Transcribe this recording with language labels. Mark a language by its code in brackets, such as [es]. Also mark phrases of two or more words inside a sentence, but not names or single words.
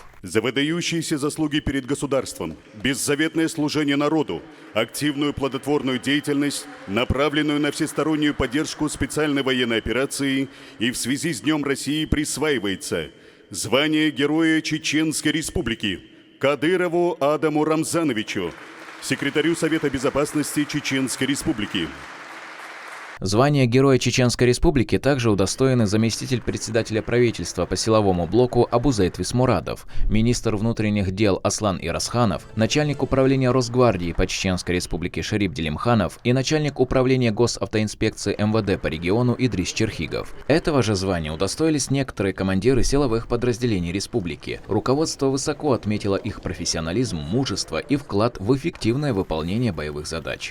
[ru] За выдающиеся заслуги перед государством, беззаветное служение народу, активную плодотворную деятельность, направленную на всестороннюю поддержку специальной военной операции, и в связи с Днем России присваивается звание Героя Чеченской Республики Кадырову Адаму Рамзановичу, секретарю Совета безопасности Чеченской Республики. Звание Героя Чеченской Республики также удостоены заместитель председателя правительства по силовому блоку Абузейт Висмурадов, министр внутренних дел Аслан Ирасханов, начальник управления Росгвардии по Чеченской Республике Шарип Делимханов и начальник управления госавтоинспекции МВД по региону Идрис Черхигов. Этого же звания удостоились некоторые командиры силовых подразделений республики. Руководство высоко отметило их профессионализм, мужество и вклад в эффективное выполнение боевых задач.